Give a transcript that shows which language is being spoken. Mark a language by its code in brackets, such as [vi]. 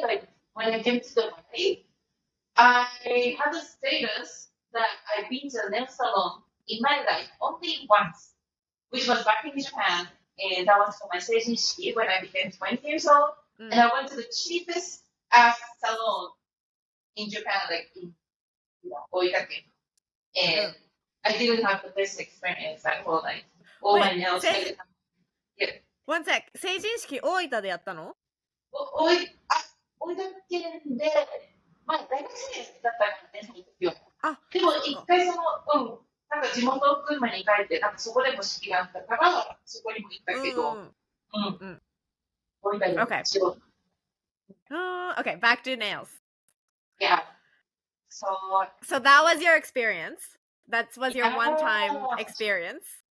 [en] Like when I came to the party, I had a status that I've been to a nail salon in my life only once, which was back in Japan, and that was for my seijinshiki when I became 20 years old. And I went to the cheapest ass salon in Japan, like in Oitake, and I didn't have the best experience at all. Like all my nails. One sec. [ja] 成人式大分でやったの？大分県で、まあ大学生だったからね、その時は。でも一回なんか地元群馬に帰って、なんかそこでも式があったから、そこにも行ったけど、大分で仕事。 [en] Okay, back to nails. Yeah. So that was your experience. That was your one-time experience.